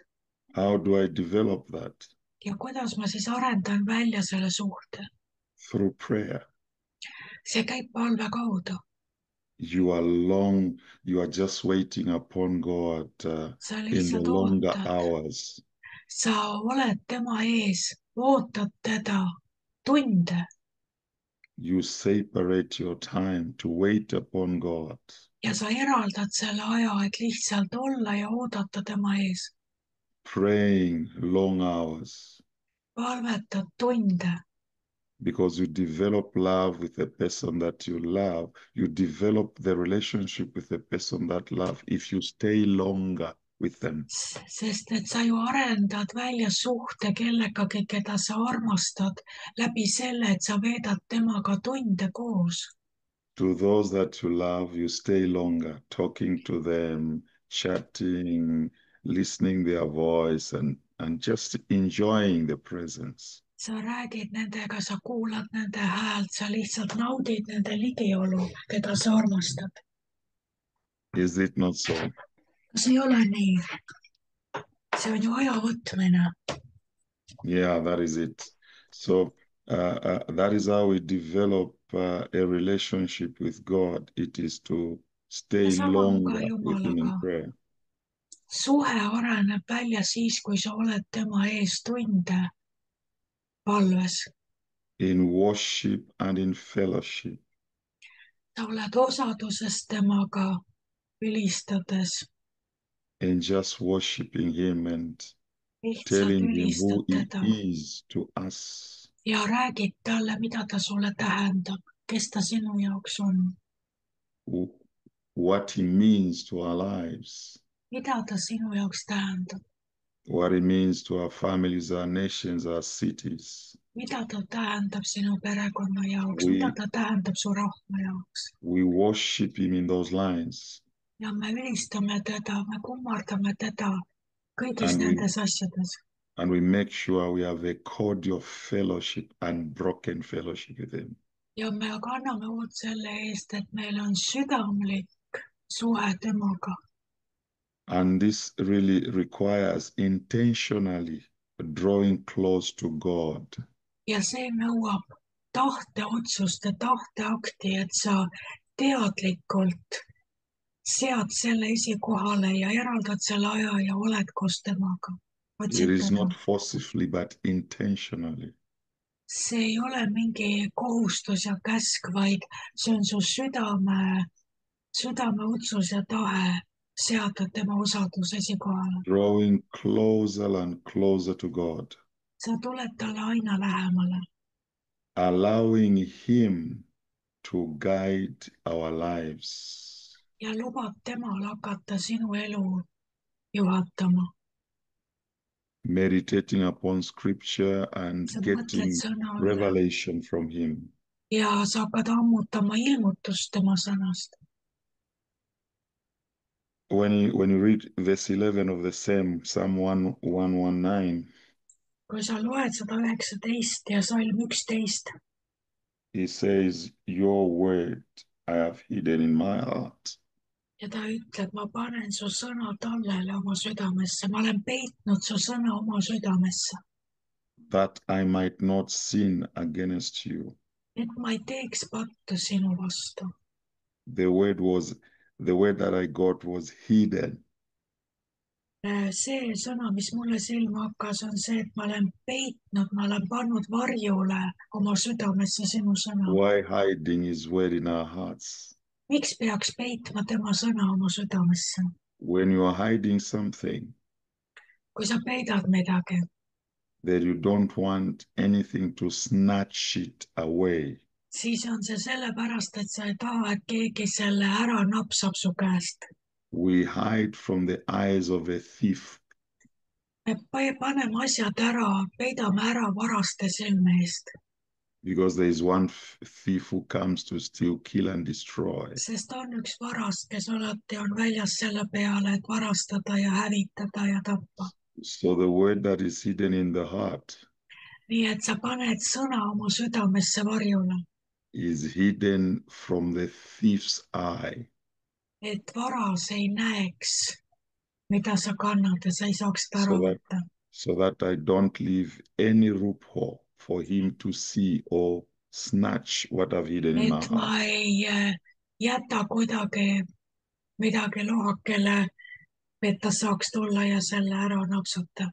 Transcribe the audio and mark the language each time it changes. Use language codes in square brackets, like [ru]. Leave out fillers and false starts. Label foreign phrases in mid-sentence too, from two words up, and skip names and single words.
[en] How do I develop that? [et] ja kuidas ma siis arendan välja selle suhte? [en] Through prayer. [et] see käib palve kaudu. [en] You are just waiting upon God in the longer hours. [et] sa oled tema ees, ootad teda tunde. [en] You separate your time to wait upon God. [et] ja sa eraldad selle aja, et lihtsalt olla ja oodata tema ees. [en] Praying long hours. [et] palvetad tunde. [en] Because you develop love with the person that you love. You develop the relationship with the person that love if you stay longer with them. [et] sest et sa ju arendad välja suhte kellegagi, keda sa armastad läbi selle, et sa veedad temaga tunde koos. [en] To those that you love, you stay longer, talking to them, chatting, listening their voice, and just enjoying the presence. [et] sa räägid nendega, sa kuulad nende häält, sa lihtsalt naudid nende ligiolu, keda sa armastad. [en] Is it not so? [et] kas ei ole nii? see on ju aja võtmine. [en] Yeah, that is it. So that is how we develop a relationship with God. It is to stay longer with him in prayer. [et] suhe areneb välja siis, kui sa oled tema ees tunde palves. [en] In worship and in fellowship. [et] sa oled osaduses temaga ülistades. [en] And just worshiping him and telling him who he is to us. [et] ja räägid talle, mida ta sulle tähendab, kes ta sinu jaoks on. [en] What he means to our lives. [et] mida ta sinu jaoks tähendab. [en] What it means to our families, our nations, our cities. [et] mida ta tähendab sinu perekonna jaoks, mida ta tähendab su rahva jaoks. [en] We worship him in those lines. [et] ja me ülistame teda, me kummardame teda kõigis [en] and we [et] nendes asjades [en] and we make sure we have a cordial fellowship, unbroken fellowship with him. [et] ja me kanname hoolt selle eest, et meil on südamlik suhe temaga. [en] And this really requires intentionally drawing close to God. [et] Ja see nõuab tahteotsust ja tahteakti, et sa teadlikult sead selle esikohale ja eraldad selle aja ja oled koos temaga. [en] It [et] Otsid [en] is [et] teda. [en] not forcefully, but intentionally. [et] See ei ole mingi kohustus ja käsk, vaid see on su südame otsus ja tahe seada tema usaldus esikohale. [en] Drawing closer and closer to God. [et] Sa tuled talle aina lähemale. [en] Allowing him to guide our lives. [et] Ja lubad temal hakata sinu elu juhatama. [en] Meditating upon scripture and [et] Sa mõtled [en] getting [et] sõna üle [en] revelation from him. [et] ja sa hakkad ammutama ilmutust tema sõnast. [en] When you read verse 11 of the same Psalm 119, [et] Kui sa loed 119 ja salm 11, [en] he says, your word I have hidden in my heart. [et] ja ta ütleb, ma panen su sõna tallele oma südamesse, ma olen peitnud su sõna oma südamesse, [en] That I might not sin against you. [et] et ma ei teeks pattu sinu vastu. [en] The word that I got was hidden. [et] See sõna, mis mulle silma hakkas, on see, et ma olen peitnud, ma olen pannud varjule oma südamesse sinu sõna. [en] Why hiding his word in our hearts? [et] Miks peaks peitma tema sõna oma südamesse? [en] When you are hiding something [et] Kui sa peidad midagi, [en] that you don't want anything to snatch it away, [et] siis on see sellepärast, et sa ei taha, et keegi selle ära napsab su käest. [en] we hide from the eyes of a thief. [et] Me paneme asjad ära, peidame ära varaste silme eest, [en] Because there is one thief who comes to steal, kill, and destroy. [et] sest on üks varast, kes alati on väljas selle peale, et varastada ja hävitada ja tappa. [en] So the word that is hidden in the heart [et] Nii et sa paned sõna oma südamesse varjule, [en] is hidden from the thief's eye. [et] et varas ei näeks, mida sa kannad ja sa ei saaks seda ära [en] So that, [et] võtta. [en] so that I don't leave any loophole for him to see or snatch what I've hidden in my [et] Et ma [en] heart. [et] ei jäta kuidagi midagi lohakele, et ta saaks tulla ja selle ära napsuta.